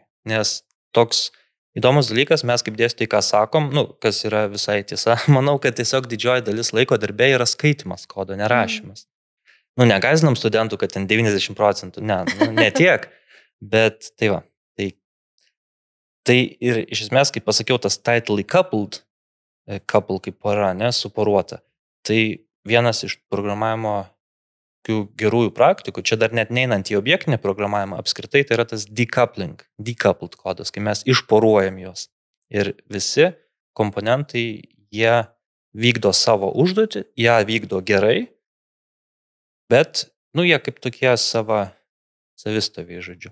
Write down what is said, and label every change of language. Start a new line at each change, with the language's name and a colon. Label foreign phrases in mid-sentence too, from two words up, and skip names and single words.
Lithuanian: Nes toks įdomus dalykas, mes kaip dėstytojai, ką sakom, kas yra visai tiesa, manau, kad tiesiog didžioji dalis laiko darbė yra skaitimas kodo, nerašymas. Negaizinam studentų, kad ten 90%, ne tiek, bet tai va. Tai ir iš esmės, kaip pasakiau, tas
English: tightly coupled,
Lithuanian: couple kaip pora, suporuota, tai vienas iš programavimo gerųjų praktikų, čia dar net neinant į objektinį programavimą, apskritai tai yra tas decoupled kodas, kai mes išporuojam juos. Ir visi komponentai, jie vykdo savo užduotį, jie vykdo gerai, bet, jie kaip tokie savistoviai, žodžiu.